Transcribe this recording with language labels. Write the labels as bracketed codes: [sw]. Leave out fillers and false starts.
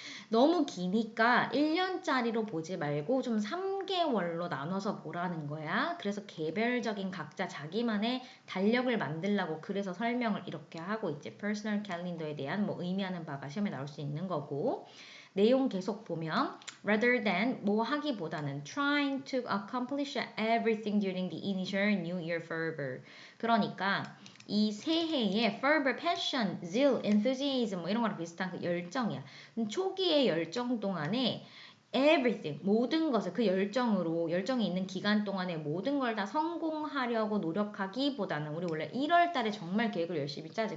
[ko] 너무 기니까 1년짜리로 보지 말고 좀 3개월로 나눠서 보라는 거야. 그래서 개별적인 각자 자기만의 달력을 만들라고 그래서 설명을 이렇게 하고 있지. 퍼스널 캘린더에 대한 뭐 의미하는 바가 시험에 나올 수 있는 거고. 내용 계속 보면 [en] rather than [ko] 뭐 하기보다는 [en] trying to accomplish everything during the initial New Year fervor. [ko] 그러니까 이 새해의 [en] fervor, passion, zeal, enthusiasm [ko] 뭐 이런 거랑 비슷한 그 열정이야. 초기의 열정 동안에 everything, 모든 것을 그 열정이 있는 기간 동안에 모든 걸 다 성공하려고 노력하기보다는, 우리 원래 1월 달에 정말 계획을 열심히 짜지.